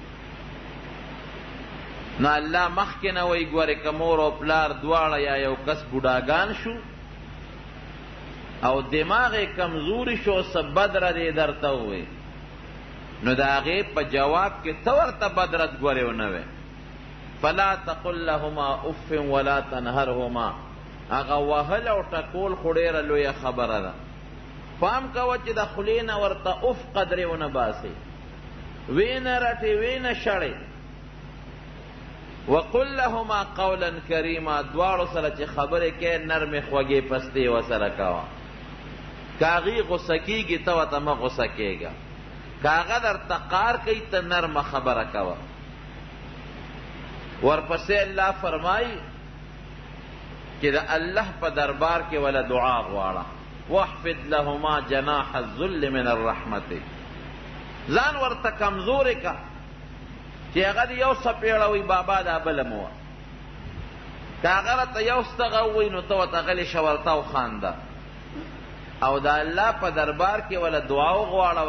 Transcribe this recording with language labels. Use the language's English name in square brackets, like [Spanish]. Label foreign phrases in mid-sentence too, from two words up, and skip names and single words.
[Pashto] نو الله مخکې نه وایي ګورې که مور او پلار دواړه یا یو کس بوډاګان شو او دماغ یې کمزوري شو، څه بد رد یې درته ووایي، نو د هغې په جواب کې ته ورته بد رد ګورې ونه وایې. [Arabic] فلا تقل لهما اف ولا تنهرهما. [Pashto] هغه وهل او ټکول خو ډېره لویه خبره ده. پام کوه چې د خولې نه ورته اف قدرې ونه باسې، وینه رټې وینه شړې. [Arabic] وقل لهما قولا کریما. [Pashto] دواړو سره چې خبرې کوې نرمې خوږې پستې ورسره کوه. که هغې غصه کېږي ته ورته مه غصه کېږه، که هغه درته قار کوي ته نرمه خبره کوه. ورپسې الله فرمایي چې د الله په دربار کې ولا دعا غواړه. [Arabic] واحفظ لهما جناح الذل من الرحمت. [Pashto] ځان ورته کمزورې که چې هغه دې یو څپېړه وي بابا دا بله مه وه، که هغه راته یو ستغه ووایي نو ته ورته غلې شه ورته وخانده. او د الله په دربار کې ولا دعا وغواړه.